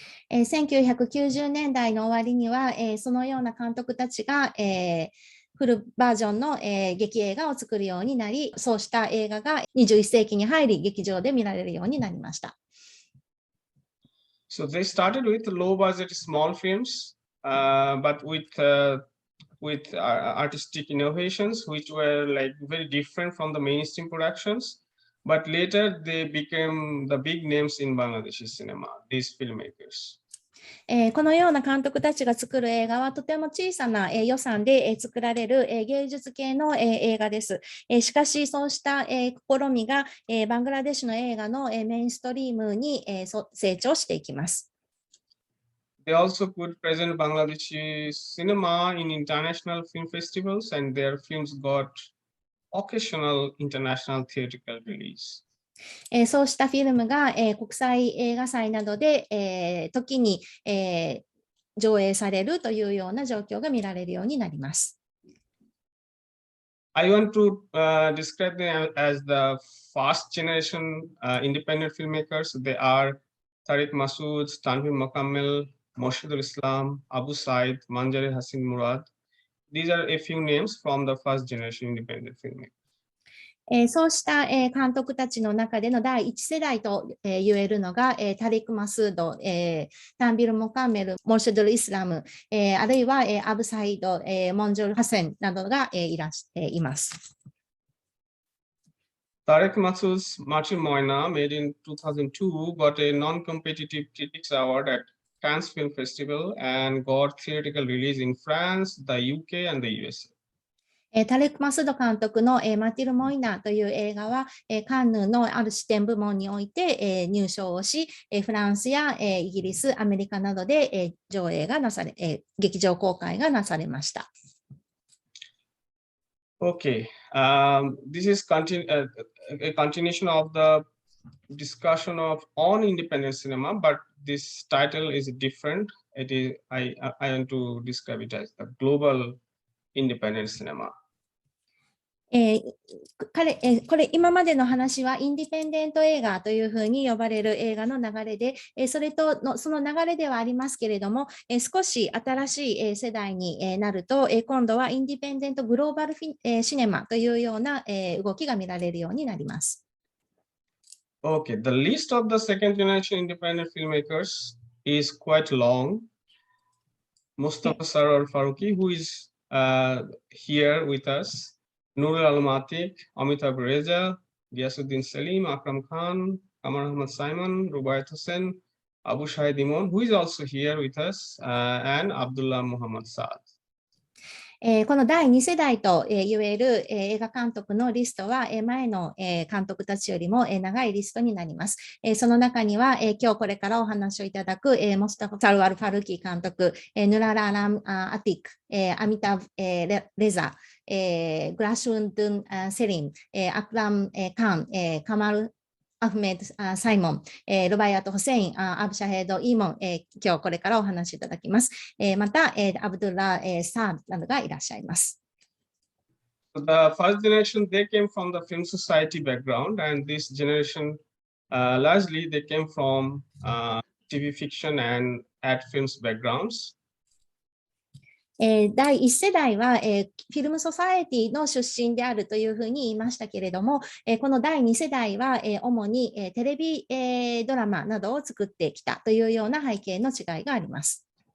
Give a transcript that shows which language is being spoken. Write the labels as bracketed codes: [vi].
[ja] 1990年代の終わりには、そのような監督たちが、フルバージョンの、劇映画を作るようになり、そうした映画が21世紀に入り劇場で見られるようになりました。 [en] So they started with low-budget small films, but with artistic innovations, which were like very different from the mainstream productions. But later they became the big names in Bangladeshi cinema, these filmmakers. [ja] このような監督たちが作る映画はとても小さな予算で作られる芸術系の映画です。しかしそうした試みがバングラデシュの映画のメインストリームに成長していきます。 [en] They also could present Bangladeshi cinema in international film festivals, and their films got occasional international theatrical release. [ja] そうしたフィルムが国際映画祭などで時に上映されるというような状況が見られるようになります。 [en] I want to describe them as the first generation independent filmmakers. They are Tariq Masood, Tanvir Mokammel, Moshidul Islam, Abu Said, Manjari Hasin Murad. These are a few names from the first generation independent filmmakers. [ja] そうした監督たちの中での第一世代と言えるのがタリク・マスード、タンビル・モカンメル、モルシェドル・イスラム、あるいはアブサイド、モンジョル・ハセンなどがいます。 [en] Tariq Masood's Martin Moina, made in 2002, got a non-competitive critics award at Cannes Film Festival and got theatrical release in France, the UK, and the USA. [ja] タレク・マスード監督のマティル・モイナーという映画はカンヌのある視点部門において入賞をし、フランスやイギリス、アメリカなどで上映がなされ、劇場公開がなされました。 [en] Okay, this is a continuation of the discussion on independent cinema, but this title is different. It is I want to describe it as the global independent cinema. [ja] これ今までの話はインディペンデント映画というふうに呼ばれる映画の流れで、その流れではありますけれども、少し新しい世代になると、今度はインディペンデントグローバルシネマというような動きが見られるようになります。 [en] Okay, the list of the second generation independent filmmakers is quite long. Mostofa Sarwar Farooki, who is here with us. Nurul Al-Matik, Amitabh Reza, Giyasuddin Salim, Akram Khan, Kamar Ahmad Simon, Rubayat Hussain, Abu Shahed Emon, who is also here with us, and Abdullah Muhammad Saad. [ja] この第2世代と言える映画監督のリストは前の監督たちよりも長いリストになります。その中には今日これからお話をいただくモスタファ・サルワル・ファルキ監督、ヌララ・アラム・アティック、アミタブ・レザ、グラシュン・ドゥン・セリン、アクラム・カン、カマル・アフメド・サイモン、ルバイアト・ホセイン、アブ・シャヘド・イーモン、今日これからお話しいただきます。また、アブドゥラ・サーなどがいらっしゃいます。 [en] The first generation, they came from the film society background, and this generation, largely they came from TV fiction and ad films backgrounds. [ja] 第1世代は、フィルムソサエティの出身であるというふうに言いましたけれども、この第2世代は、主に、テレビ、ドラマなどを作ってきたというような背景の違いがあります。